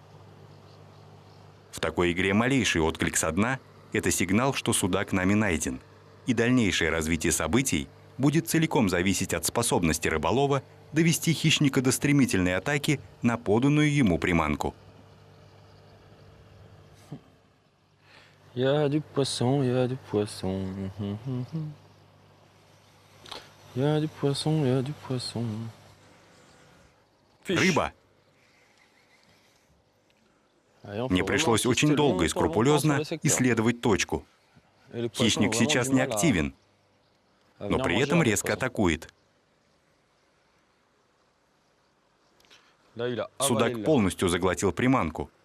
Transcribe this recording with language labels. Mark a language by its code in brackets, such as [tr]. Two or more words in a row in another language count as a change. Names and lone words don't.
[ru] В такой игре малейший отклик со дна – это сигнал, что судак нами найден, и дальнейшее развитие событий будет целиком зависеть от способности рыболова довести хищника до стремительной атаки на поданную ему приманку. [fr] Я du poisson, я du poisson. Я du poisson, я du poisson. [ru] Рыба! Мне пришлось очень долго и скрупулезно исследовать точку. Хищник сейчас не активен, но при этом резко атакует. Судак полностью заглотил приманку.